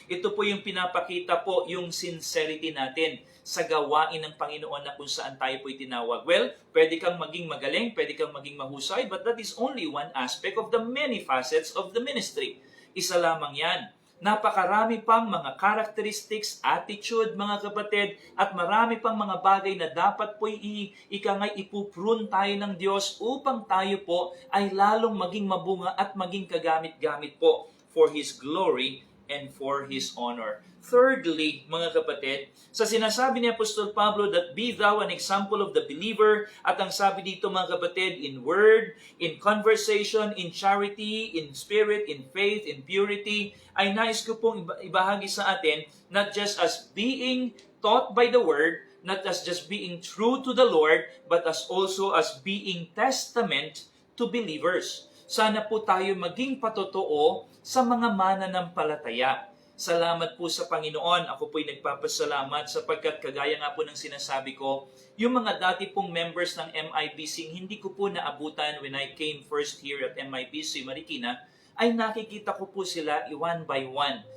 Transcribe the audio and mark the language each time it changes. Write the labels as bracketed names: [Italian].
[Filipino] Ito po yung pinapakita po yung sincerity natin sa gawain ng Panginoon na kung saan tayo po'y tinawag. [English] Well, [Filipino] pwede kang maging magaling, pwede kang maging mahusay, [English] but that is only one aspect of the many facets of the ministry. [Filipino] Isa lamang yan. Napakarami pang mga characteristics, attitude, mga kapatid, at marami pang mga bagay na dapat po'y ipuprune tayo ng Diyos upang tayo po ay lalong maging mabunga at maging kagamit-gamit po [English] for His glory and for His honor. Thirdly, mga kapatid, [Filipino] sa sinasabi ni Apostol Pablo [English] that be thou an example of the believer, [Filipino] at ang sabi dito mga kapatid, [English] in word, in conversation, in charity, in spirit, in faith, in purity, [Filipino] ay nais ko pong ibahagi sa atin, [English] not just as being taught by the word, not as just being true to the Lord, but as also as being testament to believers. [Filipino] Sana po tayo maging patotoo sa mga mananampalataya. Salamat po sa Panginoon. Ako po'y nagpapasalamat sapagkat kagaya nga po ng sinasabi ko, yung mga dati pong members ng MIBC, hindi ko po naabutan [English] when I came first here [Filipino] at MIBC Marikina, ay nakikita ko po sila one by one.